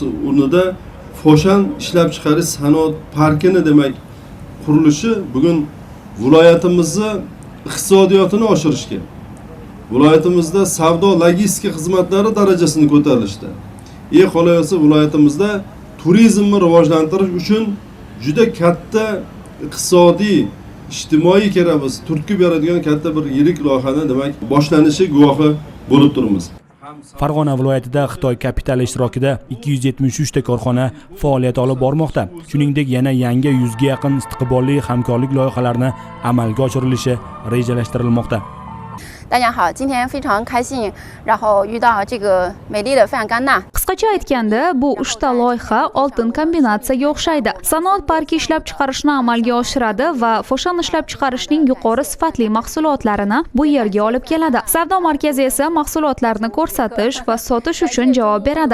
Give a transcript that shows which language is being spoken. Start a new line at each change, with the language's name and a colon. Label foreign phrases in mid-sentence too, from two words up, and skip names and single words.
Uzbek: o'rnida Foshan ishlab chiqarish sanoat parkini demak qurilishi bugun viloyatimizning iqtisodiyotini oshirishga, viloyatimizda savdo logistika xizmatlari darajasini ko'tarilishda, qolaversa viloyatimizda turizmni rivojlantirish uchun juda katta iqtisodiy ijtimoiy keramiz turtki beradigan katta bir yirik loyihani demak boshlanishi guvohi bo'lib turibmiz. Farg'ona viloyatida Xitoy kapitali ishtirokida 273 ta korxona faoliyat olib bormoqda. Shuningdek, yana yangi 100 ga yaqin istiqbolli hamkorlik loyihalarini amalga oshirilishi rejalashtirilmoqda.
Chinese: 大家好，今天非常开心，然后遇到这个美丽的费扬甘娜。
Uzbek: Qisqacha aytganda, bu 3 ta loyiha oltin kombinatsiyaga o'xshaydi. Sanoat parki ishlab chiqarishni amalga oshiradi va Foshan ishlab chiqarishning yuqori sifatli mahsulotlarini bu yerga olib keladi. Savdo markazi esa mahsulotlarni ko'rsatish va sotish uchun javob beradi.